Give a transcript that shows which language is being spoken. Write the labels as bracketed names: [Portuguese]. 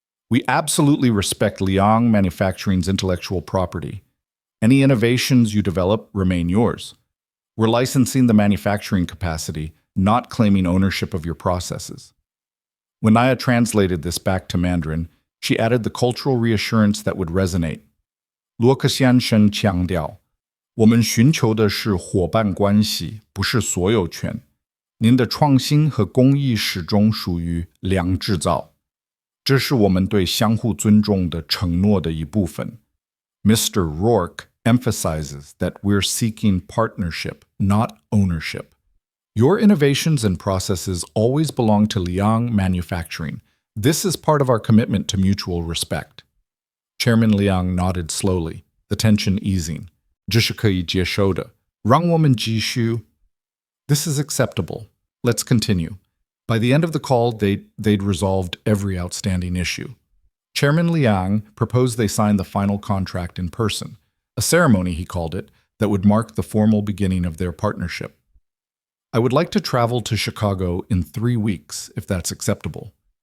[English] We absolutely respect Liang Manufacturing's intellectual property. Any innovations you develop remain yours. We're licensing the manufacturing capacity, not claiming ownership of your processes. When Nia translated this back to Mandarin, she added the cultural reassurance that would resonate. [Chinese] 罗克先生强调，我们寻求的是伙伴关系，不是所有权。您的创新和工艺始终属于良制造，这是我们对相互尊重的承诺的一部分。 [English] Mr. Rourke emphasizes that we're seeking partnership, not ownership. Your innovations and processes always belong to Liang Manufacturing. This is part of our commitment to mutual respect. Chairman Liang nodded slowly, the tension easing. [Chinese] 这是可以接受的，让我们继续。 [English] This is acceptable. Let's continue. By the end of the call, they'd resolved every outstanding issue. Chairman Liang proposed they sign the final contract in person, a ceremony, he called it, that would mark the formal beginning of their partnership. I would like to travel to Chicago in 3 weeks, if that's acceptable.